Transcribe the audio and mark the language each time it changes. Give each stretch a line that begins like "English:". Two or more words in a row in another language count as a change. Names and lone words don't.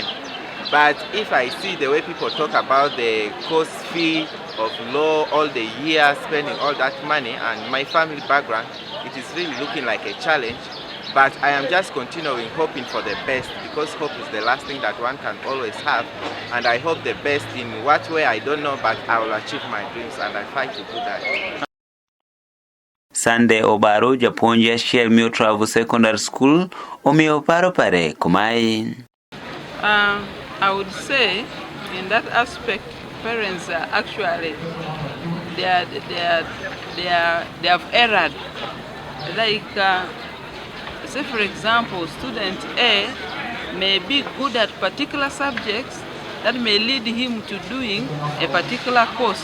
English: But if I see the way people talk about the course fee of law, all the years, spending all that money, and my family background, it is really looking like a challenge. But I am just continuing hoping for the best, because hope is the last thing that one can always have. And I hope the best in what way I don't know, but I will achieve my dreams, and I fight to do that. Sunday Obaro Japonja Shell Mio Travel Secondary School Omio Paro Pare Kumai. I would say in that aspect, parents are actually they have erred. Like, say for example, student A may be good at particular subjects that may lead him to doing a particular course.